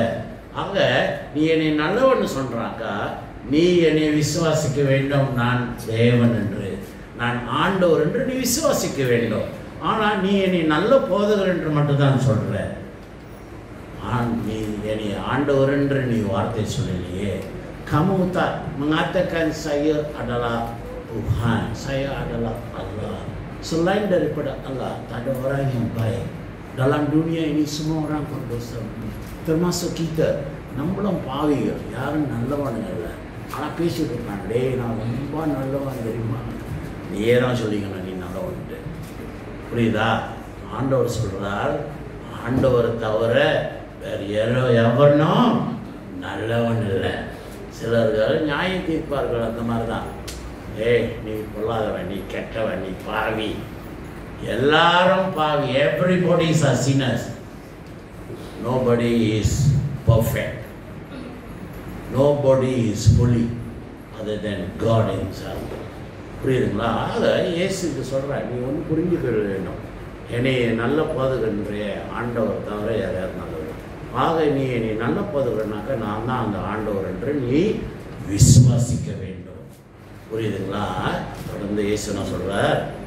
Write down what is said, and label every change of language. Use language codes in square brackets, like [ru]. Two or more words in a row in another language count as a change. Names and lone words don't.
[ta] ஆக நீ என்னை நல்லவன் சொல்றாக்கா, நீ என்னை விசுவாசிக்க வேண்டும், நான் தேவன் என்று, நான் ஆண்டவர் என்று நீ விசுவாசிக்க வேண்டும். ஆனால் நீ என்னை நல்ல போதகர் என்று மட்டும்தான் சொல்ற, நீ என்னை ஆண்டவர் என்று நீ வார்த்தை சொல்லலையே. [ms] Kamu tak mengatakan saya adalah Tuhan, saya adalah Allah. Selain daripada Allah, tak ada orang yang baik. Dalam dunia ini semua orang berdosa, termasuk kita. [ta] நம்மளும் பாவிகள், யாரும் நல்லவனுங்க இல்லை. ஆனால் பேசிட்டு இருக்கான், டே நான் ரொம்ப நல்லவன் தெரியுமா, நீயே தான் சொல்லிக்கணும் நீ நல்லவன்ட்டு. புரியுதா? ஆண்டவர் சொல்றார், ஆண்டவரை தவிர வேறு எவனும் நல்லவன் இல்லை. சிலர்கள் நியாயம் தீர்ப்பார்கள், அந்த மாதிரி தான். ஏய் நீ பொல்லாதவன், நீ கெட்டவன், நீ பாவி, எல்லாரும் பாவி. [en] Everybody is a sinners. Nobody is perfect. Nobody is holy other than God himself. [ta] புரியுதுங்களா? அதை இயேசுக்கு சொல்கிறேன், நீ ஒன்று புரிஞ்சுக்க வேண்டும், என்னை நல்ல போதகன்றே ஆண்டவர் தவிர யார் நல்லவர். ஆக நீ என்னை நல்ல போதகர்னாக்க நான் தான் அந்த ஆண்டவர் என்று நீ விசுவாசிக்க வேண்டும். புரியுதுங்களா? தொடர்ந்து இயேசு நான் சொல்றார்,